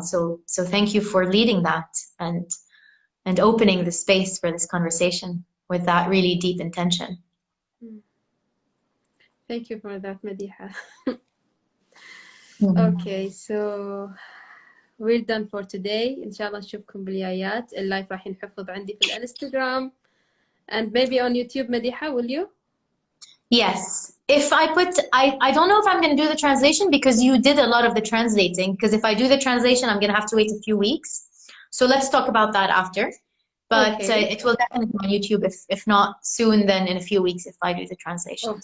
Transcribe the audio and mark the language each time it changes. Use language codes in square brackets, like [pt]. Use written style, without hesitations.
[en] So thank you for leading that and opening the space for this conversation with that really deep intention. Thank you for that, Madiha. Okay, so we're done for today. [ar] إن شاء الله نشوفكم بالجايات. اللايف راح ينحفظ عندي في الانستغرام [en] and maybe on YouTube. Madiha, will you? Yes. If I put, I don't know if I'm going to do the translation because you did a lot of the translating. Because if I do the translation, I'm going to have to wait a few weeks. So let's talk about that after. But Okay. it will definitely be on YouTube. If not soon, then in a few weeks if I do the translation.